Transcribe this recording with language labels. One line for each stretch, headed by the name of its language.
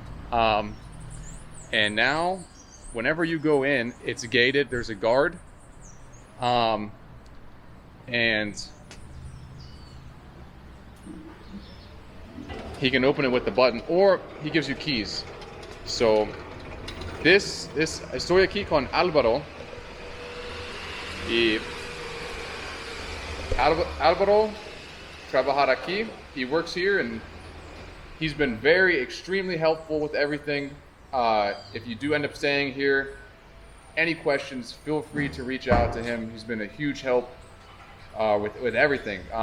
English: And now, whenever you go in, it's gated. There's a guard. And he can open it with the button, or he gives you keys.
Spanish: So estoy aquí con Álvaro, y Álvaro trabajar aquí.
English: He works here, and he's been extremely helpful with everything. If you do end up staying here, any questions, feel free to reach out to him. He's been a huge help with everything.